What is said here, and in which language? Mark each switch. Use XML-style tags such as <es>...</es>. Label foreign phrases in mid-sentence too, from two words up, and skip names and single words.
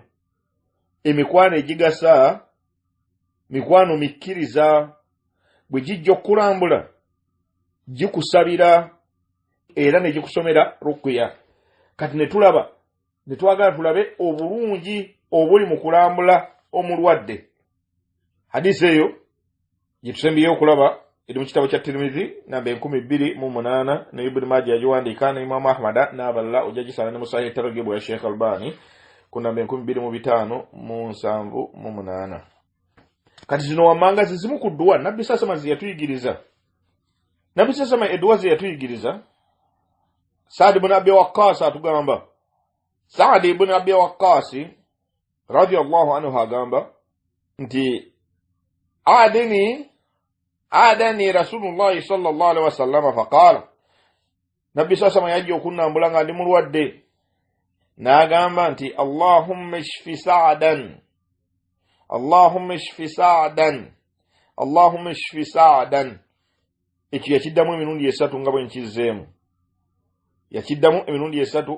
<lg>Emikwano egigasa mikwano mikkiriza, bwe gijja okulambula gikusabira era ne gikusomera rukuya. Kati ne twagala tulabe obulungi obuli mu kulambula omulwadde. Hadisi eyo gyetusembiyeyo okulaba eri mu kitabo kya Tirmidhi namba 28 ne Ibn Majah yagiwandiika ne Imam Ahmad n'abalala, ojja gisala ne mu Sahih Targhib ya Sheikh Albani ku namba 2578. Kati zino wammanga zizimu ku dduwa Nabbi</lg> <ar>صلى الله عليه وسلم</ar> <lg>yatuyigiriza. Nabbi</lg> <ar>صلى الله عليه وسلم</ar> <lg>edduwa ze yatuyigiriza Sa'd ibn Abi Waqqas atugamba Sa'd ibn Abi Waqqas</lg> <ar>رضي الله عنه</ar> <lg>agamba nti</lg> <ar>عادني رسول الله صلى الله عليه وسلم فقال</ar> <lg>Nabi sasa yaji okunnambula nga ndi mulwadde n'agamba nti</lg> <ar>اللهم اشف سعدا اللهم اشف سعدا اللهم اشف سعدا</ar> <lg>ekyo yakiddamu emirundi esatu nga bwe nkizeemu yakiddamu emirundi esatu</lg>